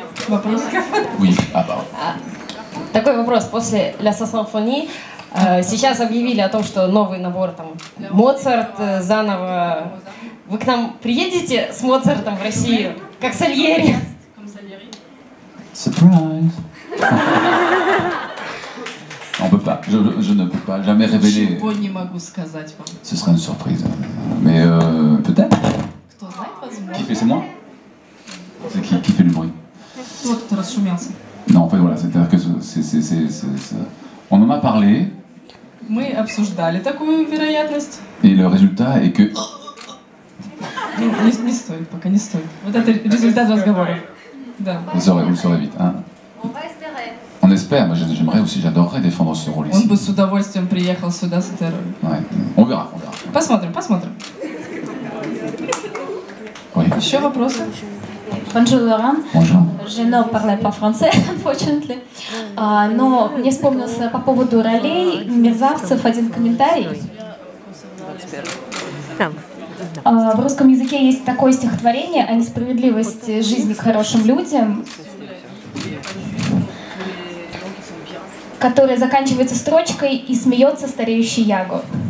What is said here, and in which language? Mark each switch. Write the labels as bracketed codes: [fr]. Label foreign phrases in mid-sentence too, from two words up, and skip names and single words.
[ru] вопрос? [fr] Oui, ah bah. [ru] Такой вопрос. После «La Symphonie» сейчас объявили о том, что новый набор, там, Моцарт заново. Вы к нам приедете с Моцартом в Россию, как Сальери? [fr] Surprise. On peut pas, je ne peux pas jamais révéler. [ru] Ничего не могу сказать вам. [fr] Ce sera une surprise. Mais peut-être. [ru] Кто знает, возможно. [fr] Qui fait, c'est moi? C'est qui fait du bruit? [ru] Тот, кто расшумелся. [fr] Non, en fait, voilà, c'est-à-dire que on en a parlé. [ru] Мы обсуждали такую вероятность. [fr] Et le résultat est que. [ru] Не стоит, пока не стоит. Вот это результат разговора. Да. [fr] Vous le saurez vite. Hein. On espère, moi j'aimerais aussi, j'adorerais défendre ce rôle [ru] Он [fr] ici. [ru] бы с удовольствием приехал сюда с этой ролью. [fr] Ouais. On verra, on verra. [ru] Посмотрим. [fr] Oui. [ru] Еще вопросы? [fr] Bonjour Laurent. Bonjour. Je ne parle pas français, [en] unfortunately. [ru] Но мне вспомнился по поводу ролей мерзавцев один комментарий. В русском языке есть такое стихотворение о несправедливости жизни к хорошим людям, которое заканчивается строчкой «И смеется стареющий Яго».